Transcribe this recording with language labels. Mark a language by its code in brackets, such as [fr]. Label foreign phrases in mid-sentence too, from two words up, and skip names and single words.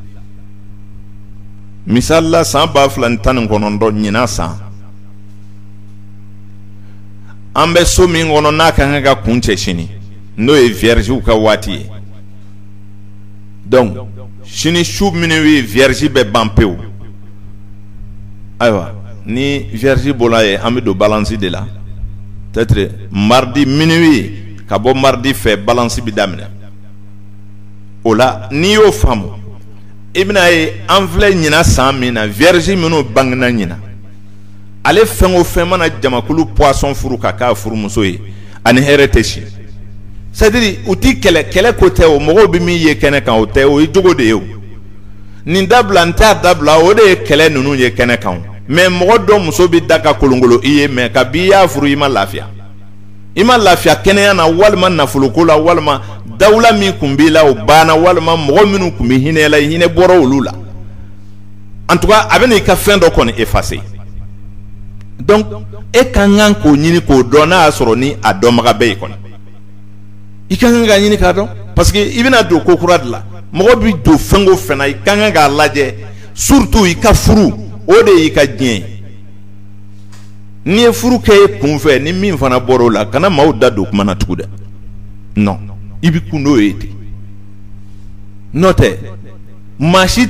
[bm] Misali la san 2019 ɲinan san, an bɛ so min kɔnɔ n'a ka kan ka kun cɛ sini, n'o ye viergew ka waati ye. Donc sini su minnu ye vierge bɛ ban pewu. Ayiwa ni vierge bɔla ye, an bɛ don balance de la. [fr] Peut-être mardi minuit [bm] ka bɔ mardi fɛ balance bɛ daminɛ. O la n'i y'o faamu, i bɛna ye an filɛ ɲinan san min na, vierge minnu bangena ɲinan, ale fɛn o fɛn mana jamakulu poisson furu ka k'a furumuso ye, ani hɛrɛ tɛ si. C'est-à-dire u ti kɛlɛ ko tɛ o, mɔgɔw bɛ min ye kɛnɛ kan o tɛ, o ye jogo de ye o. Nin dabila n t'a dabila, o de ye kɛlɛ ninnu ye kɛnɛ kan. Mais mɔgɔ dɔ muso bɛ da ka kolongolo i ye, mais kabi i y'a furu i ma lafiya. I ma lafiya kɛnɛya na, walima nafoloko la, walima dawula min kun b'i la o banna, walima mɔgɔ minnu kun bɛ hinɛ la, hinɛ bɔra olu la. [fr] En tout cas [bm] a bɛ n'i ka fɛn dɔ kɔni effacer. donc e kan kan k'o ɲini k'o dɔn n'a y'a sɔrɔ ni a dɔnbaga bɛ yen kɔni i kan kan k'a ɲini k'a dɔn parce que i bɛna don ko kura de la mɔgɔ bi don fɛn o fɛn na i kan kan k'a lajɛ surtout i ka furu o de y'i ka diɲɛ n'i ye furu kɛ e kun fɛ ni min fana bɔra o la kana maaw da don kuma na tugun dɛ non i bi kun n'o ye ten n'o tɛ maa si